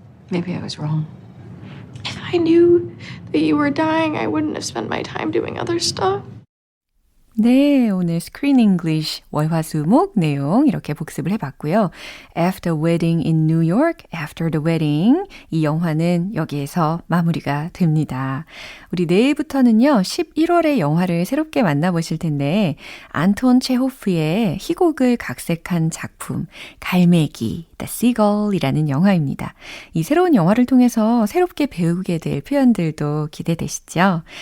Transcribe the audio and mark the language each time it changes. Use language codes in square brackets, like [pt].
[en] Maybe I was wrong. If I knew that you were dying, I wouldn't have spent my time doing other stuff. [ko] 네, 오늘 Screen English 월화수목 내용 이렇게 복습을 해봤고요. After Wedding in New York, After the Wedding 이 영화는 여기에서 마무리가 됩니다. 우리 내일부터는요. 11월의 영화를 새롭게 만나보실 텐데 안톤 체호프의 희곡을 각색한 작품 갈매기, The Seagull이라는 영화입니다. 이 새로운 영화를 통해서 새롭게 배우게 될 표현들도 기대되시죠?